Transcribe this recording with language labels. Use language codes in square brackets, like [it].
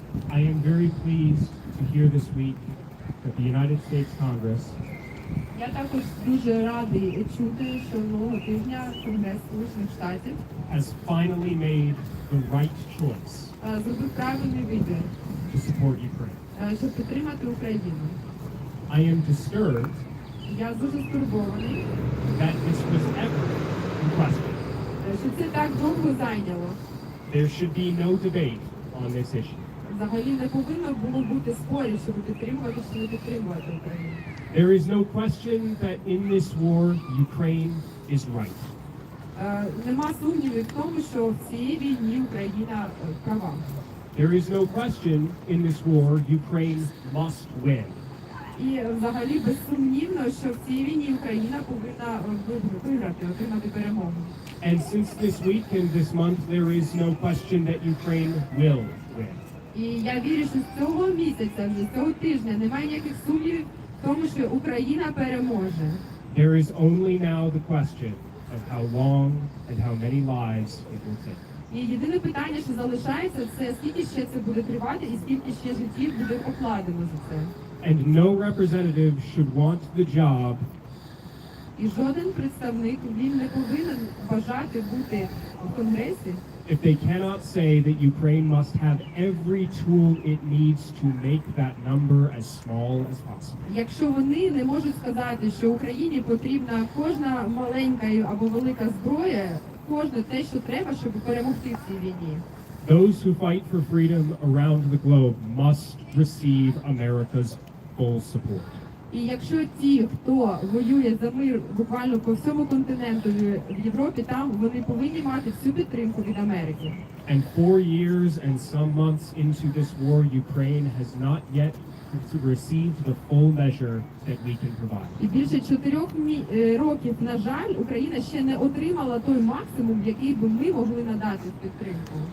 [en] I am very pleased to hear this week that the United States Congress [uk] Я також дуже радий чути, що минулого тижня Конгрес Сполучених Штатів [en] has finally made the right choice [uk] зробив правильний вибір, [en] to support Ukraine. [uk] щоб підтримати Україну. [en] I am disturbed [uk] Я дуже стурбований, [en] that this was ever requested. [uk] що це так довго зайняло. [en] There should be no debate on this issue. [uk] Взагалі не повинно було бути спорів, щоб підтримувати чи не підтримувати Україну. [en] There is no question that in this war, Ukraine is right. [uk] Нема сумнівів в тому, що в цій війні Україна права. [en] There is no question in this war, Ukraine must win. [uk] І взагалі безсумнівно, що в цій війні Україна повинна виграти, отримати перемогу. [en] And since this week and this month, there is no question that Ukraine will win. [uk] І я вірю, що з цього місяця, з цього тижня немає ніяких сумнівів в тому, що Україна переможе. [en] There is only now the question of how long and how many lives it will take. [uk] І єдине питання, що залишається, це скільки ще це буде тривати і скільки ще життів буде покладено за це. [en] And no representative should want the job [uk] І жоден представник, він не повинен бажати бути в Конгресі, [en] if they cannot say that Ukraine must have every tool it needs to make that number as small as possible. [uk] якщо вони не можуть сказати, що Україні потрібна кожна маленька або велика зброя, кожне те, що треба, щоб перемогти в цій війні. [en] Those who fight for freedom around the globe must receive America's full support. [uk] І якщо ті, хто воює за мир буквально по всьому континенту в Європі, там вони повинні мати всю підтримку від Америки. [en] And 4 years and some months into this war, Ukraine has not yet received the full measure that we can provide. [uk] І більше 4 років, на жаль, Україна ще не отримала той максимум, який би ми могли надати в підтримку.